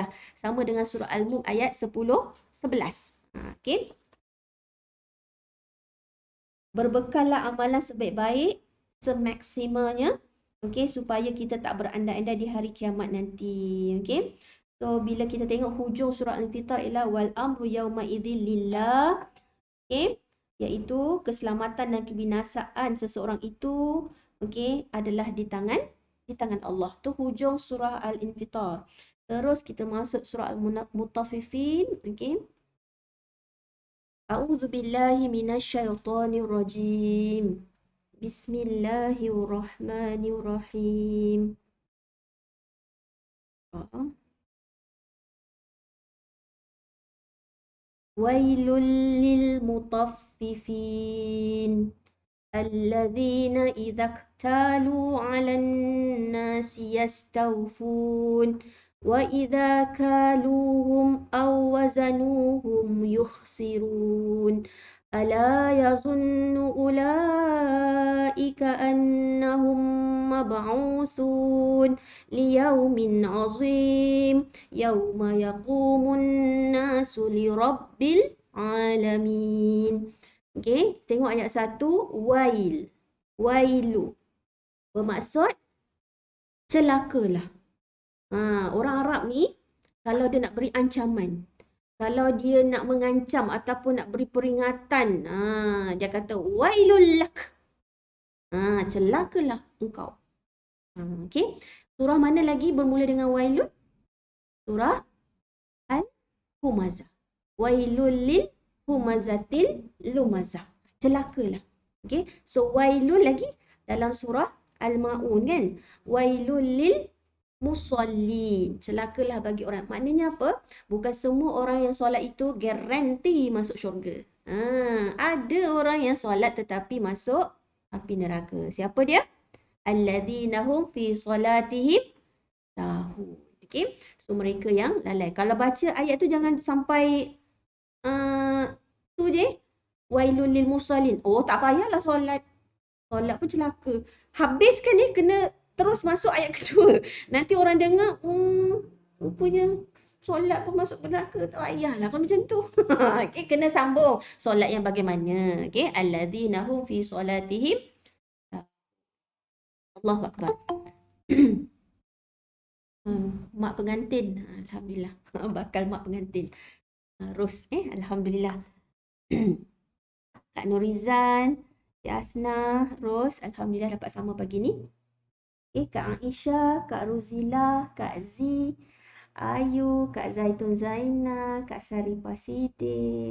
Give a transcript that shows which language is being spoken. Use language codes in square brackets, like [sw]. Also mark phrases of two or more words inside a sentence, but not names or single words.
[ms] Sama dengan surah Al-Mulk ayat 10 11. Okey. Berbekallah amalan sebaik-baik semaksimalnya, okey, supaya kita tak berandai-andai di hari kiamat nanti. Okey, so bila kita tengok hujung surah Al-Infitar ialah [ar] والأمر يومئذ لله, [ms] okey, iaitu keselamatan dan kebinasaan seseorang itu, okey, adalah di tangan Allah. Tu hujung surah Al-Infitar. Terus kita masuk surah Al-Mutaffifin, okey. [ar] أعوذ بالله من الشيطان الرجيم. بسم الله الرحمن الرحيم. ويل للمطففين الذين إذا اكتالوا على الناس يستوفون وإذا كالوهم أو وزنوهم يخسرون ألا يظن أولئك أنهم مبعوثون ليوم عظيم يوم يقوم الناس لرب العالمين. [ms] Okey, tengok ayat 1, wail. Wailu bermaksud celakalah. Orang Arab ni kalau dia nak beri ancaman, kalau dia nak mengancam ataupun nak beri peringatan, dia kata [ar] ويل لك. [ms] Celakalah engkau. Okey. Surah mana lagi bermula dengan wailun? Surah Al-Humazah. [ar] ويل لكل همزة لمزة. [ms] Celakalah. Okey. So wailul lagi dalam surah Al-Maun kan? [ar] ويل للمصلين. [ms] Celakalah bagi orang. Maknanya apa? Bukan semua orang yang solat itu garanti masuk syurga. Ada orang yang solat tetapi masuk api neraka. Siapa dia? [ar] الذين هم في صلاتهم ساهون. [ms] Okey. So mereka yang lalai. Kalau baca ayat tu jangan sampai tu je. [ar] ويل للمصلين. [ms] Oh, tak payahlah solat. Solat pun celaka. Habiskan ni kena terus masuk ayat kedua. Nanti orang dengar, rupanya solat pun masuk neraka. Tak payahlah kalau macam tu. Okey, kena sambung. Solat yang bagaimana? Okey, [ar] الذين هم في صلاتهم. الله أكبر. [ms] Mak pengantin. Alhamdulillah. Bakal mak pengantin. Ros, alhamdulillah. Kak Nurizan, Cik Asna, Ros, alhamdulillah dapat sama pagi ni. Kak Aisyah, Kak Ruzila, Kak Zi, Ayu, Kak Zaitun Zainal, Kak Saripah Sidik.